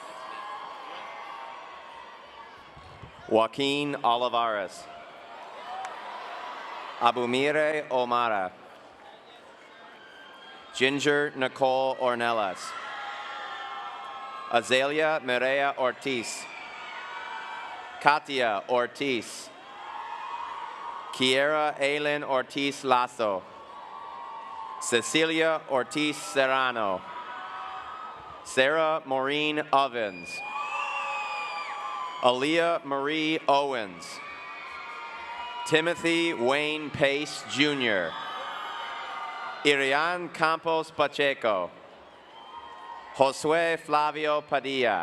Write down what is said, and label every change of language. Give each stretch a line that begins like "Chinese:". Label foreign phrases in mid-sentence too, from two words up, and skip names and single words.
English: Joaquin Olivares. Abumire Omara. Ginger Nicole Ornelas. Azalea Mireya Ortiz. Katia Ortiz. Kiera Aylin Ortiz Lazo. Cecilia Ortiz Serrano. Sarah Maureen Ovens. Aaliyah Marie Owens. Timothy Wayne Pace Jr. Irian Campos Pacheco. Josue Flavio Padilla.